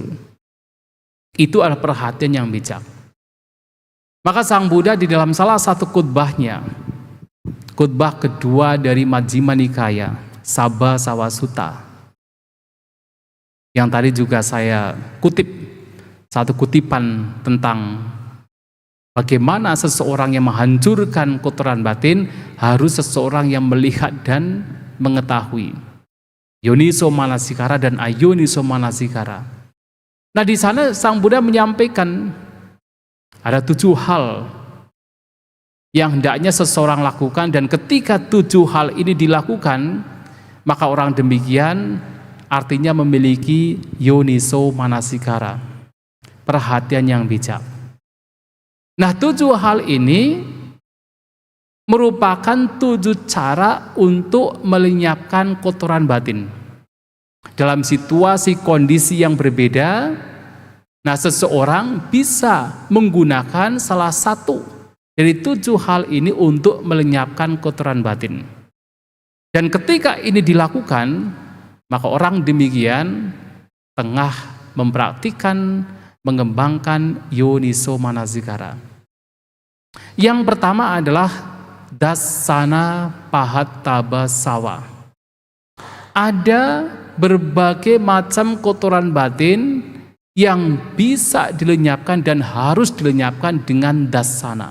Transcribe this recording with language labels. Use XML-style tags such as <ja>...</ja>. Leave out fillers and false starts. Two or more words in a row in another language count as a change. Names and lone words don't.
<id>Itu adalah perhatian yang bijak. Maka Sang Buddha di dalam salah satu khutbahnya, khutbah kedua dari Majjhima Nikaya, Sabba Sawasutta, yang tadi juga saya kutip, satu kutipan tentang bagaimana seseorang yang menghancurkan kotoran batin harus seseorang yang melihat dan mengetahui.</id> <pi>Yoniso manasikara dan ayoniso manasikara.</pi> <id>Nah, di sana Sang Buddha menyampaikan ada 7 hal yang hendaknya seseorang lakukan, dan ketika 7 hal ini dilakukan, maka orang demikian artinya memiliki</id> <pi>yoniso manasikara,</pi> <id>perhatian yang bijak. Nah, 7 hal ini merupakan 7 cara untuk melenyapkan kotoran batin. Dalam situasi kondisi yang berbeda, nah seseorang bisa menggunakan salah satu dari 7 hal ini untuk melenyapkan kotoran batin. Dan ketika ini dilakukan, maka orang demikian tengah mempraktikkan, mengembangkan</id> <pi>yoniso manasikara.</pi> <id>Yang pertama adalah</id> <pi>dasana pahattabasawa.</pi> <id>Ada berbagai macam kotoran batin yang bisa dilenyapkan dan harus dilenyapkan dengan dasana.</id>